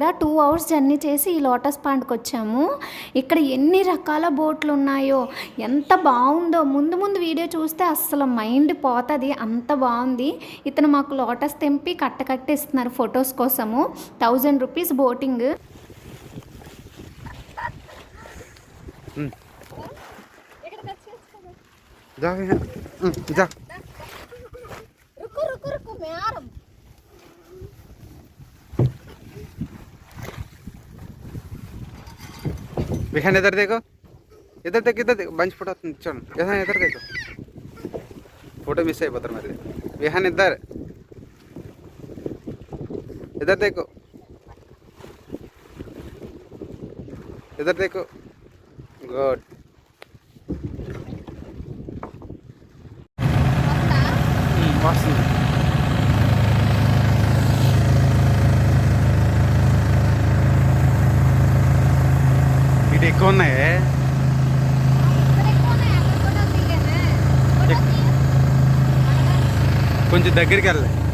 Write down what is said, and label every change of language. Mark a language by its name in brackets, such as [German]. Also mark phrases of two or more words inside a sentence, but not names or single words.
[Telugu] 2 hours జర్నీ చేసి ఈ లోటస్ పాండ్కి వచ్చాము. ఇక్కడ ఎన్ని రకాల బోట్లు ఉన్నాయో, ఎంత బాగుందో. ముందు ముందు వీడియో చూస్తే అస్సలు మైండ్ పోతుంది, అంత బాగుంది. ఇతను మాకు లోటస్ తెంపి కట్టిస్తున్నారు ఫొటోస్ కోసము. [English] 1000 rupees బోటింగ్. [Hindi] जा जा रुको रुको रुको मैं आ रहा हूँ. विहान इधर देखो, इधर देख, इधर देखो. [English] bunch photo [Hindi] चल विहान, इधर देखो. [English] photo miss [Telugu] అయిపోతారు మరి. [Hindi] विहान इधर इधर देखो, इधर देखो. [English] good. [Telugu] వస్తుంది. ఇటు ఎక్కువ ఉన్నాయి. కొంచెం దగ్గరికి వెళ్ళాలి.